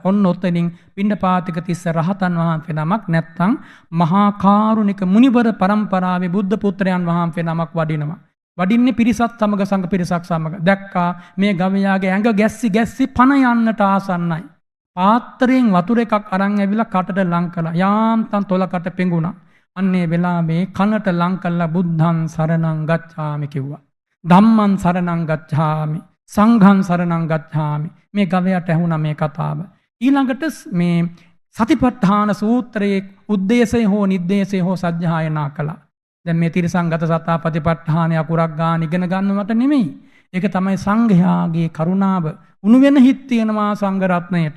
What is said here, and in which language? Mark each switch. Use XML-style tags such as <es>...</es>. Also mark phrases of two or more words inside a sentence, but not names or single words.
<si>ඔන්න ඔතනින් පිණ්ඩපාතික තිස්ස රහතන් වහන්සේ නමක් නැත්තම් මහා කාරුණික මුනිවර පරම්පරාවේ බුද්ධ පුත්‍රයන් වහන්සේ නමක් වඩිනවා. වඩින්නේ පිරිසත් සමග සංඝ පිරිසක් සමග. දැක්කා මේ ගවයාගේ ඇඟ ගැස්සි පන යන්නට ආසන්නයි. පාත්‍රයෙන් වතුර එකක් අරන් ඇවිල්ලා කටට ලං කළා. යාන්තම් තොලකට පෙඟුණා. අන්නේ වෙලාවේ කනට ලං කළා</si> <pi>බුද්ධං සරණං ගච්ඡාමි</pi> <si>කිව්වා.</si> <pi>ධම්මං සරණං ගච්ඡාමි. සංඝං සරණං ගච්ඡාමි.</pi> <si>මේ ගවයාට ඇහුණා මේ කතාව. ඊළඟට මේ සතිපට්ඨාන සූත්‍රයේ උද්දේශය හෝ නිද්දේශය හෝ සජ්ජායනා කළා. දැන් මේ තිරසංගත සතා ප්‍රතිපට්ඨාන අකුරක් ගන්න ඉගෙන ගන්නවට නෙමෙයි. ඒක තමයි සංඝයාගේ කරුණාව. උණු වෙන හිත් තියෙනවා සංඝ රත්නයට.</si>